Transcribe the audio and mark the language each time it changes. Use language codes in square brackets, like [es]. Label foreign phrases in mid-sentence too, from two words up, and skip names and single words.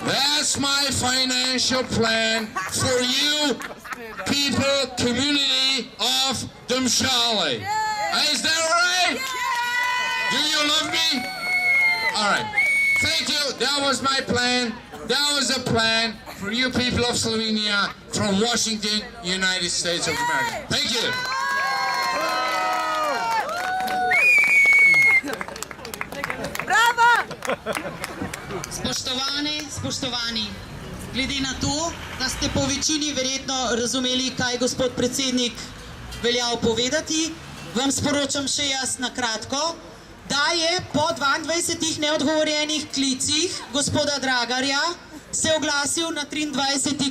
[en] That's my financial plan for you people, community of Domžale. Is that all right? Do you love me? All right. Thank you. That was my plan. That was a plan for you people of Slovenia from Washington, United States of America. Thank you. [sl] Spoštovani, glede na to, da ste po večini verjetno razumeli, kaj gospod predsednik veljal povedati, vam sporočam še jaz na kratko, da je po 22 neodgovorjenih klicih gospoda Dragarja se oglasil na 23.